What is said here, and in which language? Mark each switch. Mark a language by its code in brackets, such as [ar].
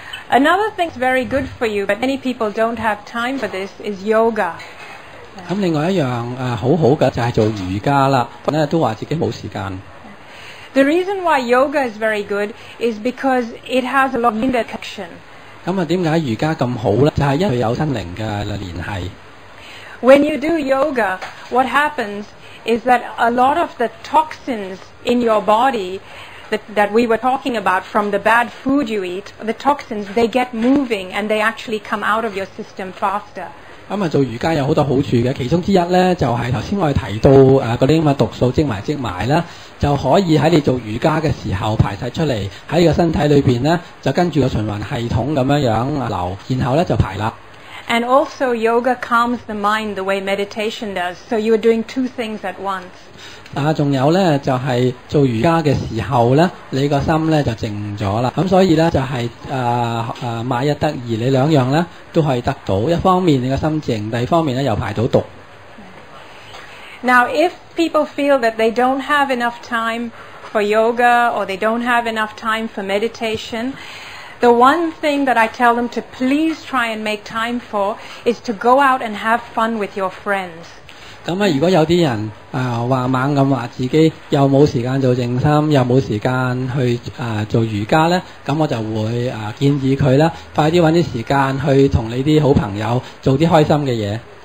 [en] Another thing that's very good for you, but many people don't have time for this, is yoga. [yue] 咁另外一樣好好嘅就係做瑜伽啦，咧都話自己冇時間。 [en] The reason why yoga is very good is because it has a lot of connection. [yue] 咁點解瑜伽咁好咧？就係因為有心靈嘅聯繫。 [en] When you do yoga, what happens is that a lot of the toxins in your body that we were talking about from the bad food you eat, the toxins, they get moving and they actually come out of your system faster. [yue] 咁啊做瑜伽有好多好處嘅，其中之一咧就係頭先我哋提到嗰啲咁嘅毒素積埋啦，就可以喺你做瑜伽嘅時候排晒出嚟，喺個身體裏邊咧就跟住個循環系統咁樣流，然後咧就排啦。 [en] And also yoga calms the mind the way meditation does. So you are doing two things at once. [yue] 仲有咧就係做瑜伽嘅時候咧，你個心咧就靜咗啦。咁所以咧就係買一得二，你兩樣咧都可以得到。一方面你個心靜，第二方面咧又排到毒。 [en] Now, if people feel that they don't have enough time for yoga or they don't have enough time for meditation, the one thing that I tell them to please try and make time for is to go out and have fun with your friends. [yue] 咁如果有啲人話猛咁話自己又冇時間做靜心，又冇時間去做瑜伽咧，咁我就會建議佢啦，快啲搵啲時間去同你啲好朋友做啲開心嘅嘢。